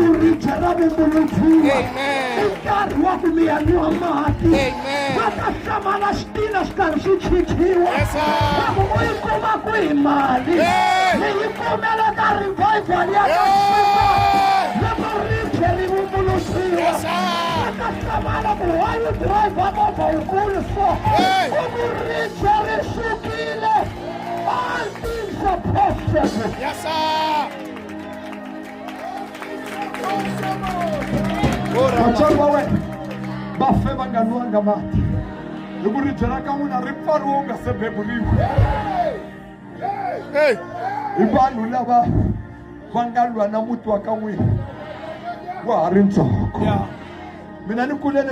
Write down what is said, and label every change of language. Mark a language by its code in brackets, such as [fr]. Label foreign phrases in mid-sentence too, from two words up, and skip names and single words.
[ts] ribye ra vumbuludziwa i nkarhi wa ku miyaniwa mati va ta hlamala xitina xi karhi xi chichiwa loko u yi kuma kwihi mali mi yi kumela ka revival ya ka loko ribye ri vumbuludziwa va ta hlamala ku [en] why you drive [ts] movha wukulu so ku ku ribye ri sukile [en] all things are possible. Yes, sir. [ts] Vatswari va wena va fe va nga nwanga mati hi ku ribye ra ka n'wina ri pfariwe u nga se beburiwa hi vanhu lava va nga lwa na muti wa ka n'wina wa ha ri ntsongo mina ni kulele